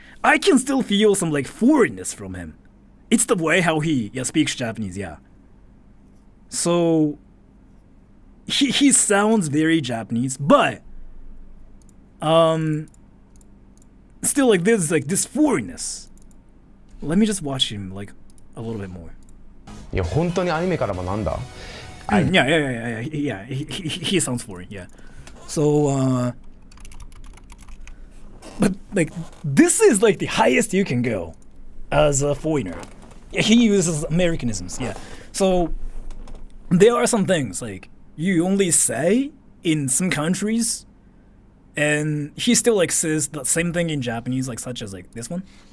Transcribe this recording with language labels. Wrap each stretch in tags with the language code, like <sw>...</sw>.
<en>I can still feel some like foreignness from him. It's the way how he speaks Japanese, yeah. So he sounds very Japanese, but still like there's like this foreignness. Let me just watch him like a little bit more.</en> <ja>いや本当にアニメから学んだ。</ja> <en>Yeah. He sounds foreign. Yeah. So, but like this is like the highest you can go as a foreigner. Yeah, he uses Americanisms. Yeah. So there are some things like you only say in some countries, and he still like says the same thing in Japanese, like such as like this one.</en>